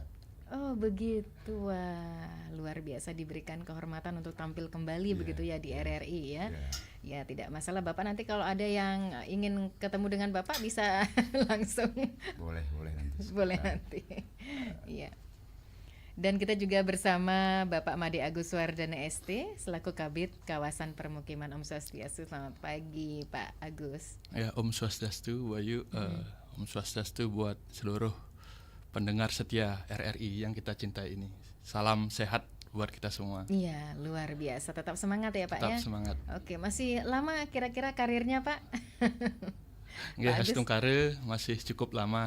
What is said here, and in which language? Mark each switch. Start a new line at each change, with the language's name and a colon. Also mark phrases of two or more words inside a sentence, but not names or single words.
Indonesian: Oh begitu, wah luar biasa, diberikan kehormatan untuk tampil kembali begitu ya di RRI ya. Ya tidak masalah Bapak, nanti kalau ada yang ingin ketemu dengan Bapak bisa langsung. Boleh nanti. Boleh nanti. Iya. Dan kita juga bersama Bapak Made Agus Suardana ST selaku Kabid Kawasan Permukiman.
Balinese: Om Swastiastu,
Indonesian: selamat pagi Pak Agus. Ya,
Balinese: Om Swastiastu,
Indonesian: Wayu,
Balinese: Om Swastiastu
Indonesian: buat seluruh pendengar setia RRI yang kita cintai ini. Salam sehat buat kita semua. Iya, luar biasa. Tetap semangat ya Pak. Tetap ya. Semangat. Oke, masih lama kira-kira karirnya Pak?
Balinese: Nggih, Hastung Kare
Indonesian: masih cukup lama.